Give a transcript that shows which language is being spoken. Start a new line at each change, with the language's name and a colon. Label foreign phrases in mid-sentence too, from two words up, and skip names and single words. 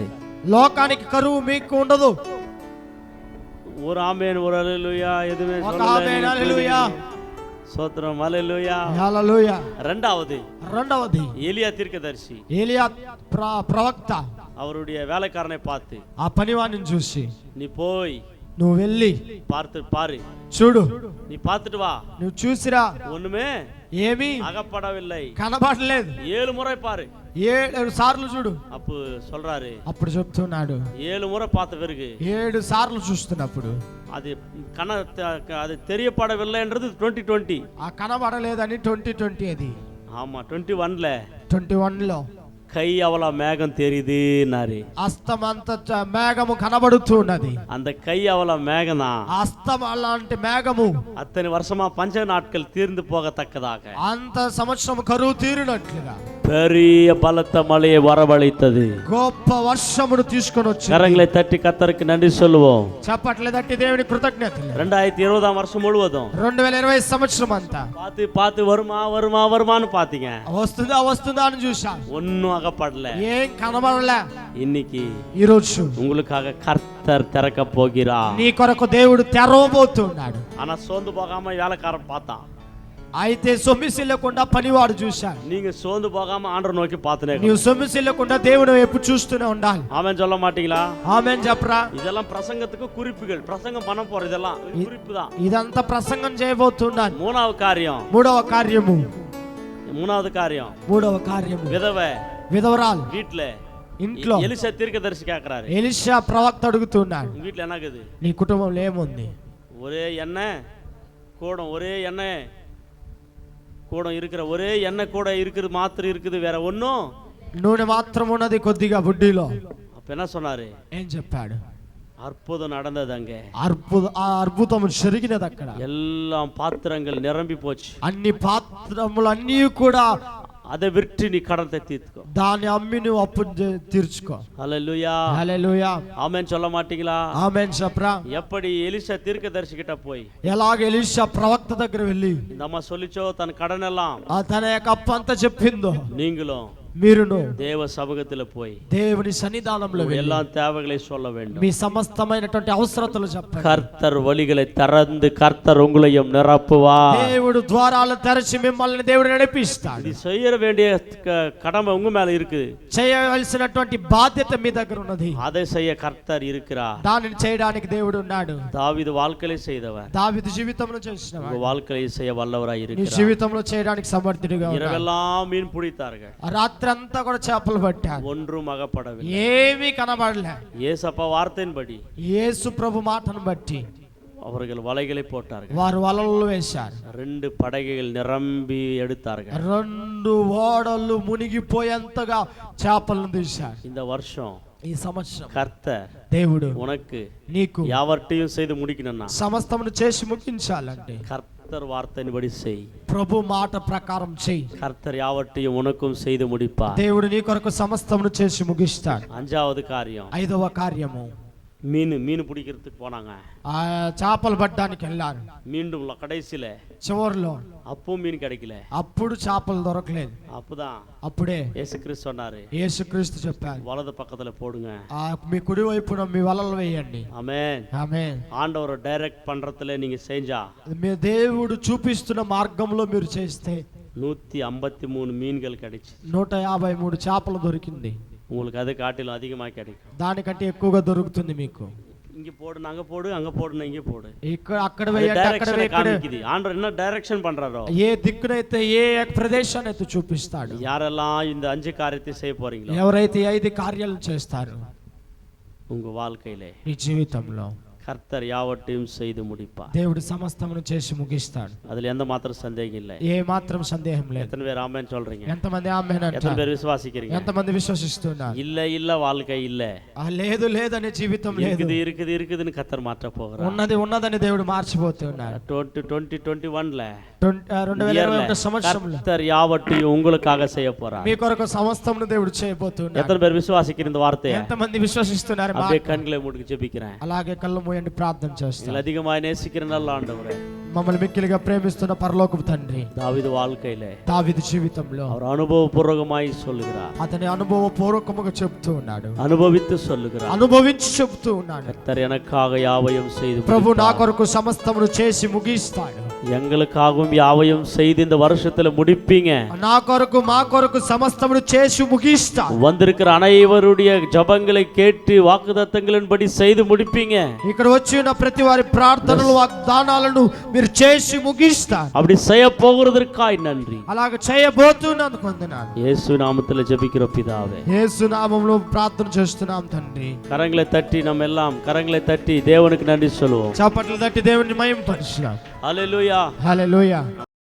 Telugu: లోకానికి కరువు మీకు ఉండదు.
Tamil: ஒரு ஆமென், ஒரு அல்லேலூயா. எதுமே
Telugu: ఒక ఆమేన్, హల్లెలూయా.
Tamil: சோத்திரம், அல்லேலூயா.
Telugu: హల్లెలూయా. రెండవది ఏలియా தீர்க்கதரிசி, ఏలియా ప్రవక్త
Tamil: அவருடைய வேலைக்காரனை பார்த்து,
Telugu: ఆ పనివాడిని చూసి,
Tamil: நீ போய்
Telugu: నువ్వు వెళ్ళి
Tamil: பாரு,
Telugu: చూడు,
Tamil: நீ பார்த்துட்டு வா.
Telugu: నువ్వు చూసిరా,
Tamil: ஒண்ணுமே
Telugu: ఏమీ
Tamil: அகப்படவில்லை.
Telugu: కనబడలేదు.
Tamil: 7 முறை பாரு.
Telugu: 7 సార్లు చూడు.
Tamil: அப்போ சொல்றாரு,
Telugu: అప్పుడు చెప్తున్నాడు,
Tamil: 7 முறை பார்த்த பிறகு
Telugu: 7 సార్లు చూస్తున్నప్పుడు
Tamil: அது அது தெரியப்படவில்லைன்றது 2020.
Telugu: ఆ కనబడలేదని 2020. అది
Tamil: ஆமா, 21ல
Telugu: 21లో
Tamil: கை அவள மேகம் தெரியுதுன்னாரு.
Telugu: అస్తమంత మేఘము కనబడుతూ ఉన్నది.
Tamil: அந்த கை அவள மேகனா
Telugu: అస్తం అలాంటి మేఘము
Tamil: அத்தனை வருஷமா பஞ்ச நாட்கள் தீர்ந்து போகத்தக்கதாக
Telugu: అంత సంవత్సరం కరువు తీరినట్లుగా
Tamil: பெரிய பலத்த மழையை வரவழைத்தது.
Telugu: గొప్ప వర్షమును తీసుకొని వచ్చి
Tamil: கரங்களை தட்டி கர்த்தருக்கு நன்றி சொல்லுவோம்.
Telugu: చెప్పట్లేదంటే దేవుని కృతజ్ఞతలు.
Tamil: 2020 வருஷம் முழுவதும்
Telugu: 2020 సంవత్సరం అంతా
Tamil: பார்த்து வருமான்னு பாத்தீங்க.
Telugu: వస్తుందా అని చూసా.
Tamil: ஒன்னும் அகப்படல,
Telugu: ఏం కనబడలే.
Tamil: இன்னைக்கு
Telugu: ఈ రోజు
Tamil: உங்களுக்காக கர்த்தர் திறக்க போகிறார்.
Telugu: నీ కొరకు దేవుడు తెరవబోతున్నాడు.
Tamil: ஆனா சோர்ந்து போகாம வேலைக்காரன் பார்த்தான்.
Telugu: అయితే సొమ్మిసిల్లకుండా పనివాడు చూశాడు.
Tamil: நீங்க சோர்ந்து போகாம ஆண்டவர் நோக்கி பார்த்துனே.
Telugu: నీవు సొమ్మిసిల్లకుండా దేవుని వైపు చూస్తూనే ఉండాలి.
Tamil: ஆமென் சொல்ல மாட்டீங்களா?
Telugu: ఆమేన్ చెప్పరా?
Tamil: இதெல்லாம் பிரசங்கத்துக்கு குறிப்புகள். பிரசங்கம் பண்ண போற இதெல்லாம் குறிப்பு தான்.
Telugu: ఇదంతా ప్రసంగం చేయబోతున్నాను.
Tamil: மூணாவது காரியம்,
Telugu: మూడవ కార్యము
Tamil: விதவை
Telugu: విధవరాలు
Tamil: வீட்ல
Telugu: ఇంట్లో
Tamil: எலிசா தீர்க்கதரிசி கேக்குறாரு,
Telugu: ఎలీషా ప్రవక్త అడుగుతున్నాడు,
Tamil: உங்க வீட்ல என்னக்குது?
Telugu: నీ కుటుంబంలో ఏముంది?
Tamil: ஒரே எண்ணெய் கூடம், ஒரே எண்ணெய் கூடம் இருக்கிற, ஒரே எண்ணெய் கூட இருக்குது, மாத்திரம் இருக்குது, வேற ஒன்னும்
Telugu: నూనె మాత్రం ఉన్నది కొద్దిగా బుడ్డిలో.
Tamil: அப்ப என்ன சொன்னாரு?
Telugu: ఏం చెప్పాడు?
Tamil: அற்புதம் நடந்தது. அங்க
Telugu: అద్భుతం జరిగినది. అక్కడ
Tamil: எல்லாம் பாத்திரங்கள் நிரம்பி போச்சு.
Telugu: అన్ని పాత్రములు అన్నీ కూడా
Tamil: அதை விற்று நீ கடத்தை தீர்த்துக்கோ,
Telugu: దాన్ని అమ్మి నువ్వు అప్పు తీర్చుకో.
Tamil: ஹல்லேலூயா,
Telugu: హల్లెలూయా.
Tamil: ஆமென் சொல்ல மாட்டீங்களா?
Telugu: ఆమేన్ చెప్పరా?
Tamil: எப்படி எலிசா தீர்க்கதரிசி கிட்ட போய்
Telugu: ఎలాగ ఎలీషా ప్రవక్త దగ్గర వెళ్ళి
Tamil: இந்த அம்மா சொல்லிச்சோ தன் கடன் எல்லாம்
Telugu: తన యొక్క అప్పు అంతా చెప్పిందో,
Tamil: நீங்களும்
Telugu: మీరును
Tamil: தேவ சமூகத்துல போய்
Telugu: దేవుని సన్నిధానంలో
Tamil: எல்லா தேவைகளை சொல்ல வேண்டும்.
Telugu: మీ సమస్తమైనటువంటి అవసరతలు చెప్పండి.
Tamil: கர்த்தர் வழிகளை திறந்து கர்த்தர் உங்களையும் நிரப்புவார்.
Telugu: దేవుడు ద్వారాలు తెరచి మిమ్మల్ని దేవుడు నడిపిస్తాడు.
Tamil: நீ செய்ய வேண்டிய கடமை உங்க மேல இருக்கு.
Telugu: చేయవలసినటువంటి బాధ్యత మీ దగ్గర ఉన్నది.
Tamil: அதை செய்ய கர்த்தர் இருக்கிறார்.
Telugu: దానిని చేయడానికి దేవుడు ఉన్నాడు.
Tamil: தாவீது வாழ்க்கையில செய்தவர்
Telugu: దావీదు జీవితంలో చేసినవాడు
Tamil: உங்க வாழ்க்கையை செய்ய வல்லவராய்
Telugu: నీ
Tamil: இருக்கிறார்.
Telugu: జీవితంలో చేయడానికి సమర్థుడిగా ఉన్నాడు.
Tamil: இரவெல்லாம் மீன் பிடித்தார்கள்,
Telugu: రాత్రి అంతా కూడా చేపలు పట్టారు,
Tamil: ஒன்றும் అగపడவில்லை.
Telugu: ఏమీ కనబడలే.
Tamil: ஏசப்பா வார்த்தையின்படி
Telugu: యేసు ప్రభు మాటను బట్టి
Tamil: அவர்கள் வலைகளை போட்டார்கள்.
Telugu: వారు వలలు వేశారు.
Tamil: 2 படகுகள் நிரம்பி எடுத்தார்கள்.
Telugu: 2 ఓడలు మునిగిపోయేంతగా చేపలను తీశారు.
Tamil: இந்த வருஷம்
Telugu: ఈ సంవత్సరం
Tamil: கர்த்தர்
Telugu: దేవుడు
Tamil: உனக்கு
Telugu: నీకు
Tamil: யாவர்ட்டையும் செய்து முடிக்கணும்னா
Telugu: సమస్తమును చేసి ముగించాలంటే
Tamil: கர்த்தர் வார்த்தையின்படி செய்.
Telugu: ప్రభు మాట ప్రకారం చెయ్యి.
Tamil: கர்த்தர் யாவர்ட்டையும் உனக்கும் செய்து முடிப்பார்.
Telugu: దేవుడు నీ కొరకు సమస్తమును చేసి ముగిస్తాడు.
Tamil: 5வது காரியம்,
Telugu: 5వ కార్యము
Tamil: மீன் பிடிக்கிறதுக்கு போனாங்க.
Telugu: ఆ చేపలు పట్టడానికి వెళ్ళారు.
Tamil: மீண்டும் கடைசியில
Telugu: చివర్లో
Tamil: அப்பவும் மீன் கிடைக்கல.
Telugu: అప్పుడు చేపలు దొరకలేదు.
Tamil: அப்பதான்
Telugu: అప్పుడే
Tamil: இயேசு கிறிஸ்து சொன்னாரு,
Telugu: యేసుక్రీస్తు చెప్పారు,
Tamil: வலது பக்கத்துல போடுங்க.
Telugu: మీ కుడి వైపున మీ వలలు వేయండి.
Tamil: ஆமென்.
Telugu: ఆమేన్.
Tamil: ஆண்டவரை டைரக்ட் பண்றதுல நீங்க செஞ்சா
Telugu: మీ దేవుడు చూపిస్తున్న మార్గంలో మీరు చేస్తే
Tamil: 153 மீன்கள் கிடைச்சு.
Telugu: 153 చేపలు దొరికింది.
Tamil: உங்களுக்கு அதை காட்டிலும் அதிகமா கிடைக்கும்.
Telugu: దానికంటే ఎక్కువగా దొరుకుతుంది మీకు.
Tamil: இங்க போடு, அங்க போடு, அங்க போடு, இங்க போடு.
Telugu: ఇక్కడ అక్కడ వేయండి, అక్కడ వేయండి.
Tamil: ஆண்டவர் என்ன டைரக்ஷன் பண்றாரோ,
Telugu: ఏ దిక్కునైతే ఏ ప్రదేశాన్ని అయితే చూపిస్తాడు.
Tamil: யாரெல்லாம் இந்த 5 காரியத்தை செய்ய போறீங்களோ,
Telugu: ఎవరైతే 5 కార్యాలను చేస్తారు
Tamil: உங்க வாழ்க்கையிலே,
Telugu: ఈ జీవితంలో
Tamil: கர்த்தர் யாவற்றையும் செய்து முடிப்பார்.
Telugu: దేవుడు సమస్తమును చేసి ముగిస్తాడు.
Tamil: அதுல எந்த மாத்திரம் சந்தேகம் இல்லை.
Telugu: ఏ మాత్రం సందేహం లేదు.
Tamil: எத்தனை பேர் ஆமென் சொல்றீங்க?
Telugu: ఎంతమంది ఆమేన్
Tamil: எத்தனை
Telugu: అంటారు?
Tamil: பேர் விசுவாசிக்கிறீங்க?
Telugu: ఎంతమంది విశ్వసిస్తున్నారు?
Tamil: இல்ல இல்ல வாழ்க்கை இல்ல,
Telugu: లేదు లేదనే జీవితం లేదు.
Tamil: இருக்குது இருக்குது இருக்குதுன்னு கர்த்தர் மாற்ற போகிறார்.
Telugu: ఉన్నది ఉన్నదని దేవుడు మార్చిపోతున్నాడు.
Tamil: 2021ல
Telugu: 2021 సంవత్సరంలో
Tamil: கர்த்தர் யாவற்றையும் உங்களுக்காக செய்ய போறார்.
Telugu: మీ కొరకు సమస్తమును దేవుడు చేయబోతున్నాడు.
Tamil: எத்தனை பேர் விசுவாசிக்கிற இந்த வார்த்தையை?
Telugu: ఎంతమంది విశ్వసిస్తున్నారు?
Tamil: அப்படியே கண்களை மூடி ஜெபிக்கிறேன்.
Telugu: అలాగే కళ్ళు మూయండి, ప్రార్థన చేస్తాను.
Tamil: நீங்கள் அதிகமாக நேசிக்கிற நல்ல ஆண்டவரே,
Telugu: మమ్మల్ని మిక్కిలిగా ప్రేమిస్తున్న పరలోకపు తండ్రి,
Tamil: தாவீது வாழ்க்கையிலே
Telugu: దావీదు జీవితంలో
Tamil: அவர் அனுபவபூர்வமாய் சொல்லுகிறார்,
Telugu: అతని అనుభవపూర్వకముగా చెప్తూ ఉన్నాడు,
Tamil: అనుభవిத்து சொல்லுகிறார்.
Telugu: అనుభవించి చెప్తూ ఉన్నాడు.
Tamil: கர்த்தர் எனக்காக யாவையும் செய்து
Telugu: ప్రభు నా
Tamil: முடித்தார்.
Telugu: కొరకు సమస్తమును చేసి ముగిస్తాడు.
Tamil: எங்களுக்காகவும் யாவையும் செய்து இந்த வருஷத்துல முடிப்பீங்க.
Telugu: నా కొరకు మా కొరకు సమస్తమును చేసి ముగిస్తాడు.
Tamil: வந்திருக்கிற அனைவருடைய ஜபங்களை கேட்டு வாக்குத்தத்தங்களின்படி செய்து முடிப்பீங்க.
Telugu: ఇక్కడ వచ్చి ఉన్న ప్రతి వారి ప్రార్థనలు వాగ్దానాలను మీరు చేసి ముగిస్తారు.
Tamil: அப்படி செய்ய போகிறதற்காய் நன்றி.
Telugu: అలాగ చేయబోతున్నందుకు వందనాలు.
Tamil: இயேசு நாமத்துல ஜெபிக்கிற பிதாவே,
Telugu: యేసు నామములో ప్రార్థన చేస్తున్నాం తండ్రి.
Tamil: கரங்களை தட்டி நம்ம எல்லாம் கரங்களை தட்டி தேவனுக்கு நன்றி சொல்லுவோம்.
Telugu: చప్పట్లు తట్టి దేవుని మహిమపరుస్తున్నాం.
Tamil: ஹல்லேலூயா.
Telugu: హల్లెలూయా.